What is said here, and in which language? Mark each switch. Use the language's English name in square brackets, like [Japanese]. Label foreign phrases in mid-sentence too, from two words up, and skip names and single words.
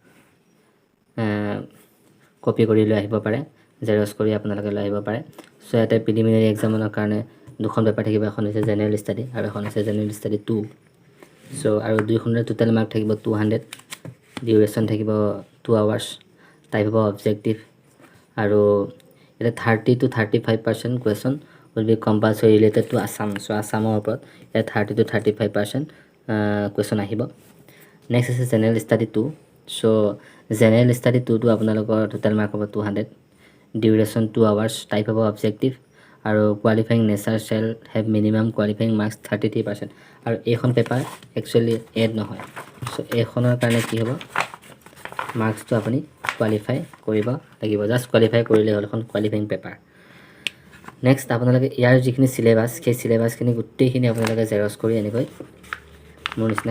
[Assamese] কপি কৰি লৈ আহিব পাৰে জেৰক্স কৰি আপোনালোকে লৈ আহিব পাৰে সো ইয়াতে [English] preliminary examৰ [Assamese] কাৰণে দুখন পেপাৰ থাকিব এখন হৈছে [English] general study [Assamese] আৰু এখন হৈছে [English] general study [Assamese] 2 সো আৰু দুইখনৰ [English] total mark [Assamese] থাকিব 200 ডিউৰেচন থাকিব [English] 2 hours type of objective [Assamese] আৰু এটা 30 [English] to 35% question will be compulsory related to assam so assamৰ [Assamese] ওপৰত এটা [English] 30 to 35% question আহিব next is general study 2 so general study 2 to [Assamese] আপোনালোকৰ টোটাল মাৰ্ক হ'ব [English] 200 duration 2 hours type of objective আৰু qualifying nature shall have minimum qualifying marks 33% [Assamese] আৰু এইখন পেপাৰ একচুয়ালি এড নহয় সো এইখনৰ কাৰণে কি হ'ব মাৰ্কস তো আপুনি কোৱালিফাই কৰিব লাগিব [English] just qualify [Assamese] কৰিলে হ'ল এখন [English] qualifying paper next [Assamese] আপোনালোকে ইয়াৰ যিখিনি সিলেবাস সেই সিলেবাসখিনি গুটেইখিনি আপোনালোকে জেৰক্স কৰি এনেকৈ মোৰ নিচিনা